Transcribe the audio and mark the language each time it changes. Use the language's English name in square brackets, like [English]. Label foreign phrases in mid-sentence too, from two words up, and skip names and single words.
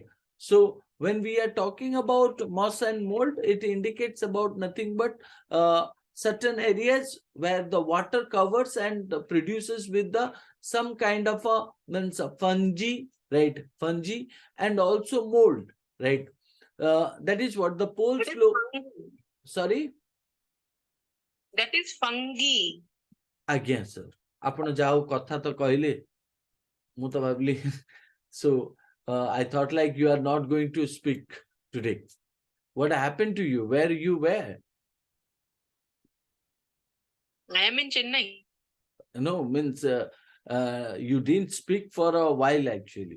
[English] So when we are talking about moss and mold, it indicates about nothing but certain areas where the water covers and produces with the some kind of a means a fungi, right? Fungi and also mold, right? That is what the pole That is flow. fungi. Sorry, That is fungi. again, sir. [Odia] ଆପଣ ଯାଉ କଥା ତ କହିଲେ ମୁଁ ତ ଭାବିଲି [English] so I thought like you are not going to speak today. What happened to you? Where you were? I am in Chennai. No, means you didn't speak for a while actually.